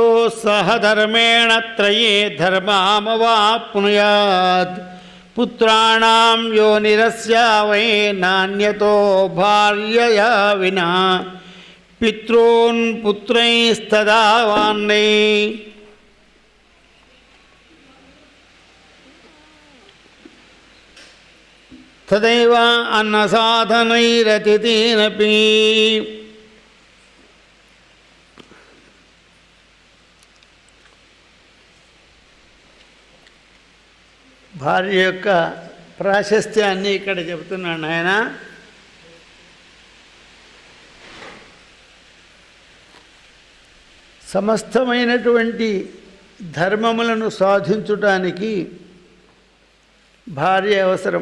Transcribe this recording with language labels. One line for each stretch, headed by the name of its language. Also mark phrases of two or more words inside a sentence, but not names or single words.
Sanskrit: सह धर्मेण त्रये धर्मामवाप्नुयात् पुत्राणां योनिरस्य वै नान्यतो भार्यया विना पितॄन् पुत्रैस्तदा वान्नै तदैव अन्नसाधनैरतिथीनपि।
Telugu: భార్య యొక్క ప్రాశస్త్యాన్ని ఇక్కడ చెబుతున్నాను ఆయన. సమస్తమైనటువంటి ధర్మములను సాధించుటానికి భార్య అవసరం.